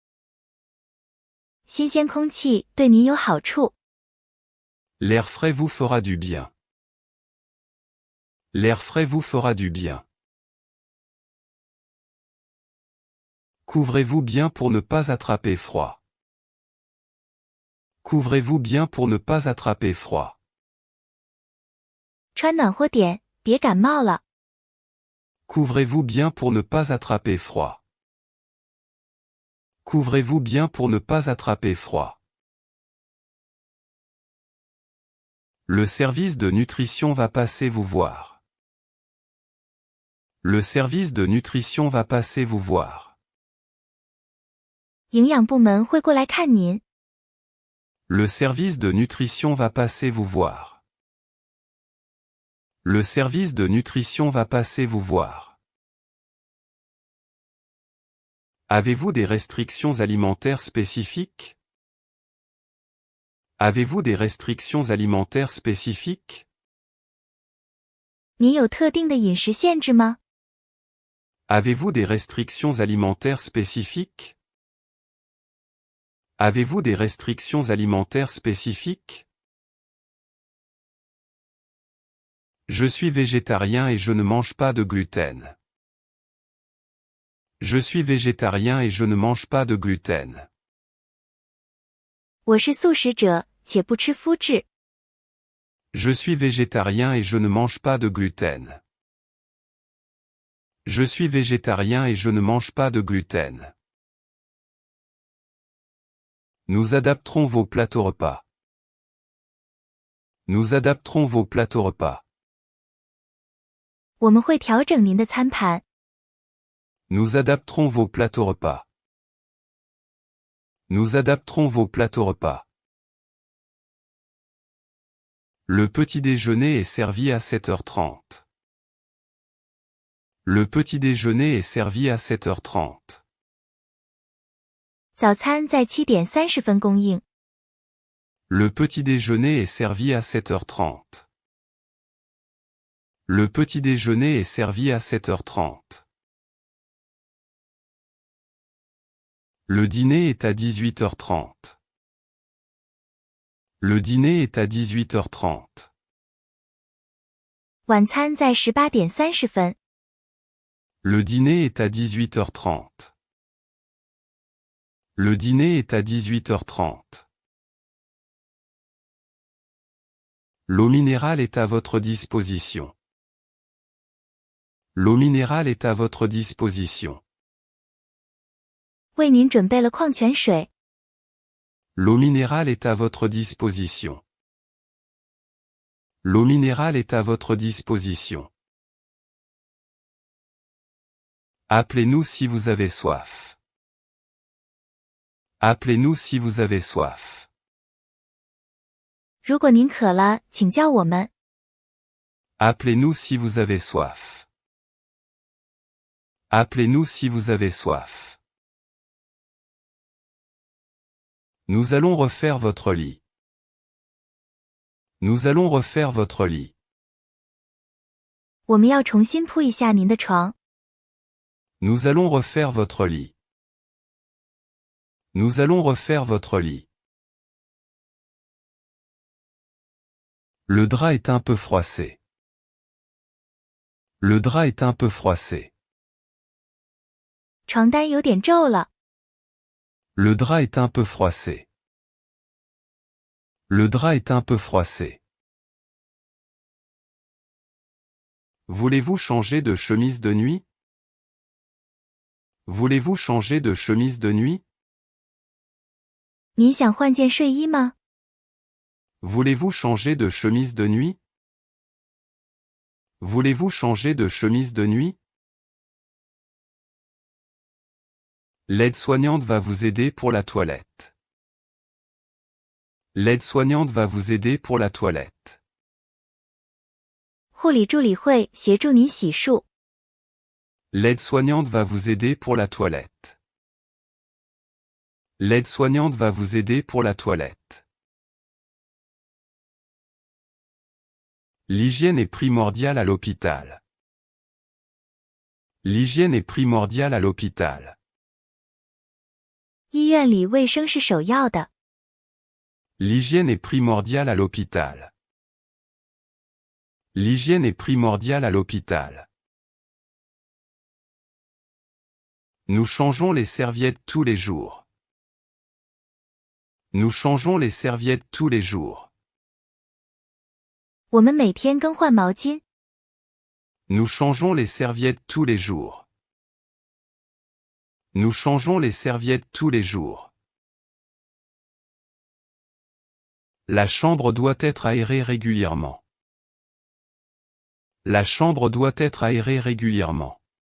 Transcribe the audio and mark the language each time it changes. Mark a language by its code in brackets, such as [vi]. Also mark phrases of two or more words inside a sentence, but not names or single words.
[zh] 新鲜空气对您有好处。 [fr] L'air frais vous fera du bien. L'air frais vous fera du bien. Couvrez-vous bien pour ne pas attraper froid. Couvrez-vous bien pour ne pas attraper froid. [zh] 穿暖和点，别感冒了。 [fr] Couvrez-vous bien pour ne pas attraper froid. Couvrez-vous bien pour ne pas attraper froid. Le service de nutrition va passer vous voir. Le service de nutrition va passer vous voir. [zh] 营养部门会过来看您。 [fr] Le service de nutrition va passer vous voir. Le service de nutrition va passer vous voir. Avez-vous des restrictions alimentaires spécifiques? Avez-vous des restrictions alimentaires spécifiques? [zh] 您有特定的饮食限制吗？ [fr] Avez-vous des restrictions alimentaires spécifiques? Avez-vous des restrictions alimentaires spécifiques? Je suis végétarien et je ne mange pas de gluten. Je suis végétarien et je ne mange pas de gluten. [zh] 我是素食者，且不吃麸质。 [fr] Je suis végétarien et je ne mange pas de gluten. Je suis végétarien et je ne mange pas de gluten. Nous adapterons vos plateaux repas. Nous adapterons vos plateaux repas. [zh] 我们会调整您的餐盘。 [fr] Nous adapterons vos plateaux repas. Nous adapterons vos plateaux repas. Le petit déjeuner est servi à 7h30. Le petit déjeuner est servi à 7h30. [zh] 早餐在7点30分供应。 [fr] Le petit déjeuner est servi à 7h30. Le petit déjeuner est servi à 7h30. Le dîner est à 18h30. Le dîner est à 18h30. [zh] 晚餐在18点30分。 [fr] Le dîner est à 18h30. Le dîner est à 18h30. L'eau minérale est à votre disposition. L'eau minérale est à votre disposition. [zh] 为您准备了矿泉水。 [fr] L'eau minérale est à votre disposition. L'eau minérale est à votre disposition. Appelez-nous si vous avez soif. Appelez-nous si vous avez soif. [zh] 如果您渴了，请叫我们。 [fr] Appelez-nous si vous avez soif. Appelez-nous si vous avez soif. Nous allons refaire votre lit. Nous allons refaire votre lit. [zh] 我们要重新铺一下您的床。 [fr] Nous allons refaire votre lit. Nous allons refaire votre lit. Le drap est un peu froissé. Le drap est un peu froissé. [zh] 床单有点皱了。 [fr] Le drap est un peu froissé. Le drap est un peu froissé. Voulez-vous changer de chemise de nuit? Voulez-vous changer de chemise de nuit? [zh] 你想换件睡衣吗？ [fr] Voulez-vous changer de chemise de nuit? Voulez-vous changer de chemise de nuit? L'aide-soignante va vous aider pour la toilette. L'aide-soignante va vous aider pour la toilette. [zh] 护理助理会协助你洗漱。 [fr] L'aide-soignante va vous aider pour la toilette. L'aide-soignante va vous aider pour la toilette. L'hygiène est primordiale à l'hôpital. L'hygiène est primordiale à l'hôpital. [zh] 医院里卫生是首要的。 [fr] L'hygiène est primordiale à l'hôpital. L'hygiène est primordiale à l'hôpital. Nous changeons les serviettes tous les jours. Nous changeons les serviettes tous les jours. [zh] 我们每天更换毛巾。 [fr] Nous changeons les serviettes tous les jours. Nous changeons les serviettes tous les jours. La chambre doit être aérée régulièrement. La chambre doit être aérée régulièrement.